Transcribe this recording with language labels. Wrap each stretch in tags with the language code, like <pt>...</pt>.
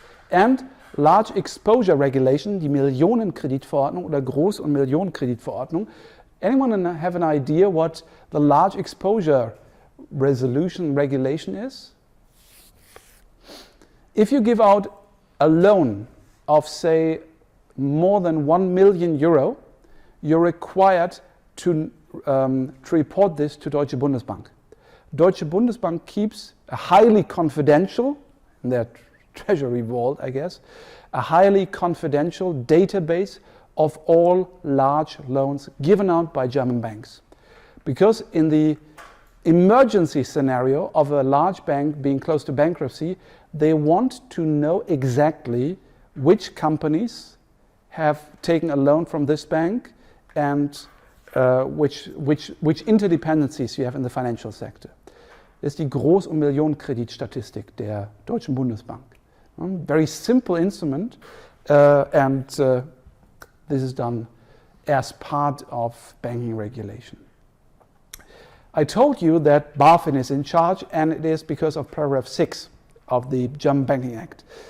<en>And Large Exposure Regulation,</en> <de>die Millionenkreditverordnung oder Groß- und Millionenkreditverordnung.</de> <en>Anyone have an idea what the Large Exposure Resolution Regulation is? If you give out a loan of, say, more than 1 million euro, you're required to report this to Deutsche Bundesbank. Deutsche Bundesbank keeps a highly confidential, in their treasury vault, I guess, a highly confidential database of all large loans given out by German banks. Because in the emergency scenario of a large bank being close to bankruptcy, they want to know exactly which companies have taken a loan from this bank and which interdependencies you have in the financial sector.</en> <de>Das ist die Groß- und Millionenkreditstatistik der Deutschen Bundesbank.</de> <en>Very simple instrument, and this is done as part of banking regulation. I told you that BaFin is in charge, and it is because of paragraph 6 of the German Banking Act.</en>